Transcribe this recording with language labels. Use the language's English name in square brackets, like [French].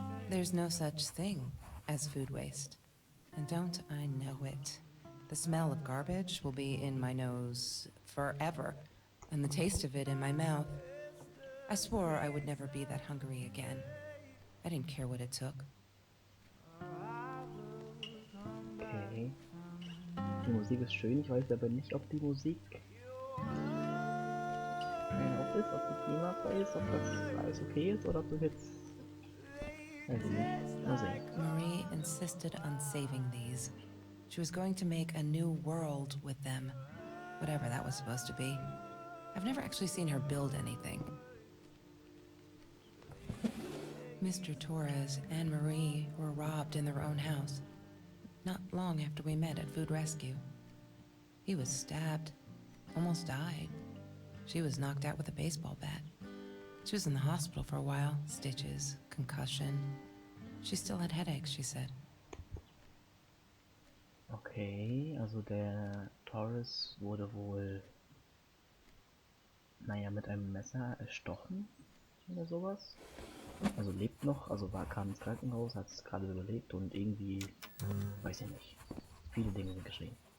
[English] There's no such thing as food waste. And don't I know it? The smell of garbage will be in my nose forever, and the taste of it in my mouth. I swore I would never be that hungry again. I didn't care what it took. Okay. [German] Die Musik ist schön, ich weiß aber nicht, ob die Musik auf ist, ob die themafrei ist, ob das alles okay ist oder ob das jetzt... Weiß ich nicht. Mal sehen. [English] Marie insisted on saving these. She was going to make a new world with them, whatever that was supposed to be. I've never actually seen her build anything. Mr. Torres and Marie were robbed in their own house, not long after we met at Food Rescue. He was stabbed, almost died. She was knocked out with a baseball bat. She was in the hospital for a while, stitches, concussion. She still had headaches, she said. [German] Okay, also der Torres wurde wohl, naja, mit einem Messer erstochen oder sowas. Also lebt noch, also kam ins Krankenhaus, hat es gerade überlebt und irgendwie, weiß ich nicht, viele Dinge sind geschehen.